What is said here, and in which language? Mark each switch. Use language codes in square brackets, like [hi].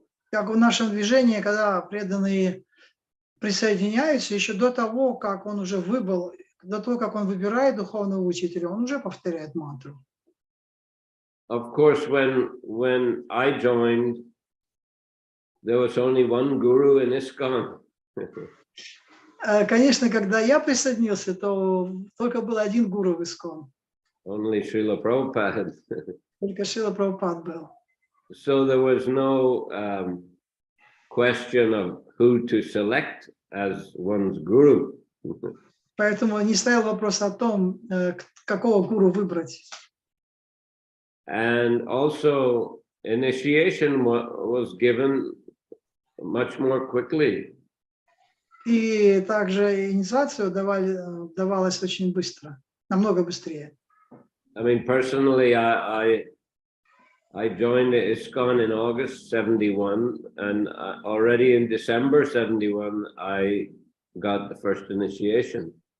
[ru] Как в нашем движении, когда преданные присоединяются, еще до того, как он уже выбрал, до того, как он выбирает духовного учителя, он уже повторяет мантру. [en] Of course, when I joined, there was only one guru in ISKCON. [ru] Конечно, когда я присоединился, то только был один гуру в ИСККОН. [en] Only Srila Prabhupada. [ru] Только Шрила Прабхупад был. [en] So there was no question of who to select as one's guru. [ru] Поэтому не стоял вопрос о том, какого гуру выбрать. [en] And also initiation was given much more quickly. [ru] И также инициацию давалась очень быстро, намного быстрее. [en] I mean, personally, I joined the ISKCON in August 71, and already in December 71, I got the first initiation.